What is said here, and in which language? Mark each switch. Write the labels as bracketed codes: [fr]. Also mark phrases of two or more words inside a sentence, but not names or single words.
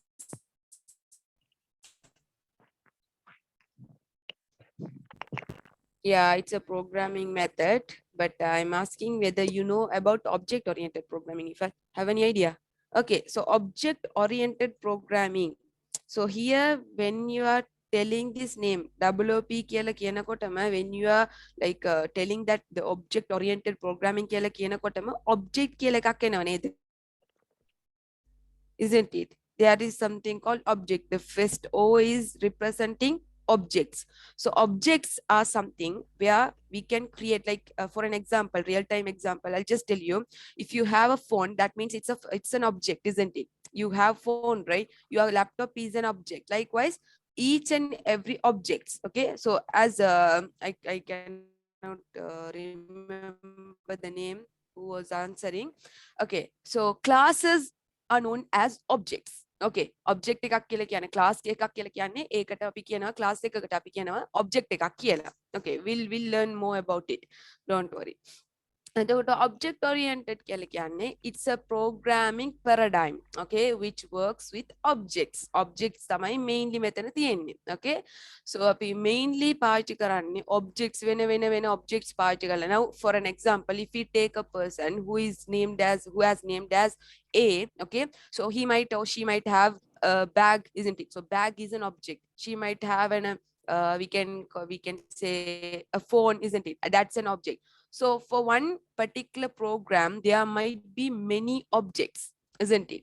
[en] Yeah, it's a programming method, but I'm asking whether you know about object oriented programming. If I have any idea, Okay, so object oriented programming. So here when you are telling this name WOP [si] කියලා කියනකොටම [en] when you are like telling that the object oriented programming [si] කියලා කියනකොටම object කියලා එකක් එනවා නේද? [en] Isn't it? There is something called object. The first O is representing objects. So objects are something where we can create, like for an example, real-time example. I'll just tell you. If you have a phone, that means it's an object, isn't it? You have phone, right? Your laptop is an object. Likewise, each and every objects. Okay. So as I cannot remember the name who was answering. Okay. So classes are known as objects. [si] Okay, object එකක් කියලා කියන්නේ class එකක් කියලා කියන්නේ ඒකට අපි කියනවා class එකකට අපි කියනවා object එකක් කියලා. [en] Okay, we'll learn more about it. Don't worry. එතකොට object oriented [si] කියලා කියන්නේ [en] it's a programming paradigm, okay, which works with objects තමයි mainly [si] මෙතන තියෙන්නේ. [en] Okay, so [si] අපි mainly පාවිච්චි කරන්නේ objects වෙන objects පාවිච්චි කරලා. [en] Now for an example, if we take a person who has named as A, okay, so he might or she might have a bag, isn't it? So bag is an object. She might have we can say a phone, isn't it? That's an object. So for one particular program, there might be many objects, isn't it?